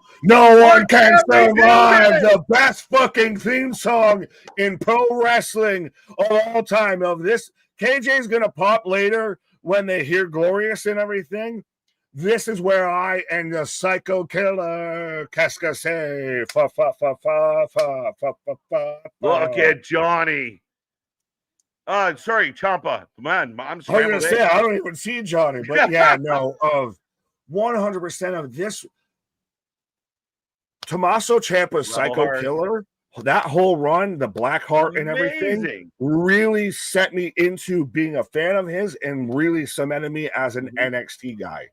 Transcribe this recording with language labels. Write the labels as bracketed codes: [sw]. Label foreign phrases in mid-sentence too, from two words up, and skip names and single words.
[en] No one can survive the best fucking theme song in pro wrestling of all time. Of this, KJ's going to pop later when they hear Glorious and everything. This is where I and the Psycho Killer Cascase. Fa fa fa fa fa fa fa fa. Look at Johnny. Sorry, Ciampa. Man, I'm sorry. I was gonna say I don't even see Johnny, but yeah, no. Of 100% of this, Tommaso Ciampa's Psycho Killer, that whole run, the Black Heart and everything, really set me into being a fan of his and really cemented me as an NXT guy.